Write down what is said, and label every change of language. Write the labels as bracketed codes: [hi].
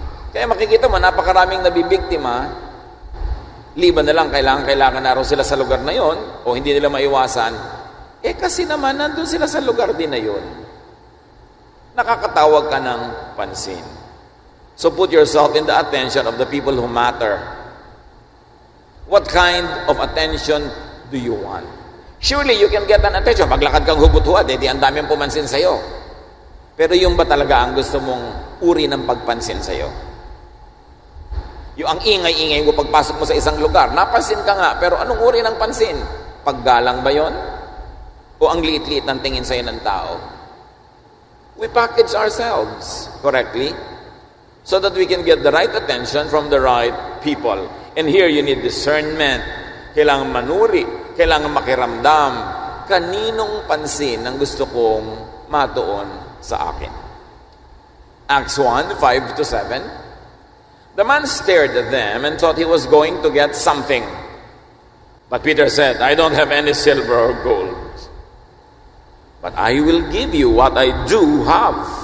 [tl] Kaya makikita mo, napakaraming nabibiktima. Liban na lang, kailangan na raw sila sa lugar na yon o hindi nila maiwasan. Kasi naman, nandun sila sa lugar din na yon. Nakakatawag ka ng pansin. [en] So put yourself in the attention of the people who matter. What kind of attention do you want? Surely you can get an attention. [tl] Maglakad kang hubot-huad, di ang daming pumansin sa'yo. Pero yung ba talaga ang gusto mong uri ng pagpansin sa'yo? Yung ang ingay-ingay mo pagpasok mo sa isang lugar, napansin ka nga, pero anong uri ng pansin? Paggalang ba yon? O ang liit-liit ng tingin sa'yo ng tao? [en] We package ourselves correctly so that we can get the right attention from the right people. And here you need discernment. [tl] Kailangan manuri, kailangan makiramdam. Kaninong pansin ang gusto kong matuon sa akin? [en] Acts 1, 5-7. The man stared at them and thought he was going to get something. But Peter said, I don't have any silver or gold, but I will give you what I do have.